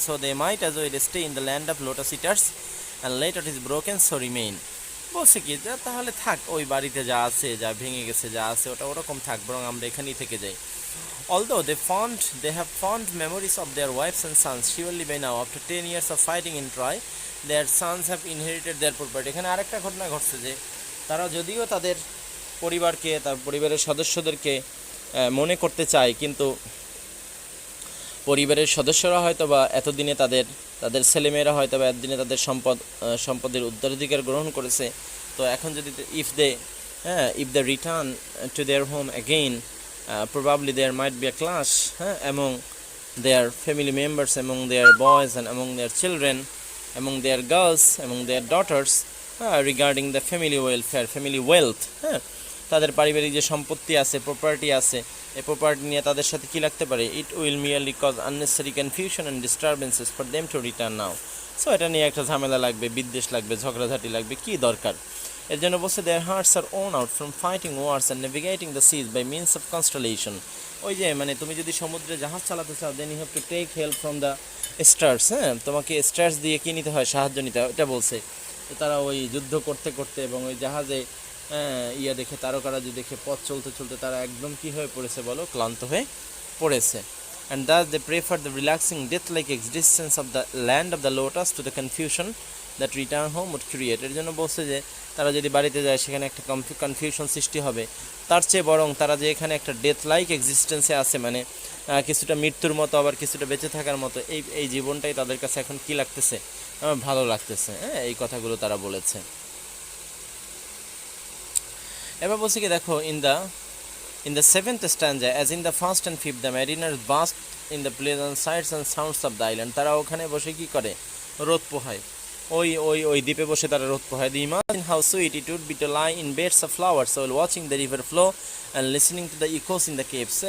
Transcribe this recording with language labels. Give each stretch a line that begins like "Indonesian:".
English: So they might as well stay in the land of lotus eaters and let it is broken so remain.
Bangla: বলছে কি তাহলে থাক, ওই বাড়িতে যা আছে, যা ভেঙে গেছে, যা আছে ওটা ওরকম থাক, বরং আমরা এখানেই থেকে যাই।
English: Although they have fond memories of their wives and sons, surely by now, after 10 years of fighting in Troy, their sons have inherited their property.
Bangla: এখানে আরেকটা ঘটনা ঘটছে যে তারা যদিও তাদের পরিবারকে, তার পরিবারের সদস্যদেরকে মনে করতে চায়, কিন্তু পরিবারের সদস্যরা হয়তো বা এতদিনে তাদের ছেলেমেয়েরা হয়তো বা এতদিনে তাদের সম্পদের উত্তরাধিকার গ্রহণ করেছে। তো এখন যদি
English: if they return to their home again, probably there might be a clash among their family members, among their boys and among their children, among their girls, among their daughters, regarding the family welfare, family wealth.
Bangla: তাদের পারিবারিক যে সম্পত্তি আছে, property আছে, এই property নিয়ে তাদের সাথে কি লাগতে পারে,
English: it will merely cause unnecessary confusion and disturbances for them to return now.
Bangla: So এটা নিয়ে একটা ঝামেলা লাগবে, বিদ্বেষ লাগবে, ঝগড়াঝাটি লাগবে, কি দরকার। এর জন্য বলছে
English: their hearts are worn out from fighting wars and navigating the seas by means of constellation.
Bangla: ওই যে মানে তুমি যদি সমুদ্রে জাহাজ চালাতে চাও,
English: then you have to take help from the stars.
Bangla: তোমাকে স্টার্স দিয়ে কি নিতে হয়, সাহায্য নিতে হয়, এটা বলছে। তারা ওই যুদ্ধ করতে করতে এবং ওই জাহাজে দেখে, তারকারাজি দেখে পথ চলতে চলতে তারা একদম কি হয়ে পড়েছে বলো, ক্লান্ত হয়ে পড়েছে।
English: And thus they prefer the relaxing death-like existence of the land of the lotus to the confusion that return home would create.
Bangla: এর জন্য বলছে যে তারা যদি বাড়িতে যায় সেখানে একটা কনফিউশন সৃষ্টি হবে, তার চেয়ে বরং তারা যে এখানে একটা ডেথ লাইক এক্সিস্টেন্সে আছে, মানে কিছুটা মৃত্যুর মতো আবার কিছুটা বেঁচে থাকার মতো, এই জীবনটাই তাদের কাছে এখন কি লাগতেছে, ভালো লাগতেছে। এই কথাগুলো তারা বলেছে। এবার বলছি কি দেখো,
English: in the seventh stanza, as in the first and fifth, the mariners bask in the pleasant sights and sounds of the island.
Bangla: তারা ওখানে বসে কি করে, রোদ পোহায়, ওই দ্বীপে বসে তারা রোদ পোহায়।
English: They imagine how sweet it would be to lie in beds of flowers while watching the river flow and listening to the echoes in the caves.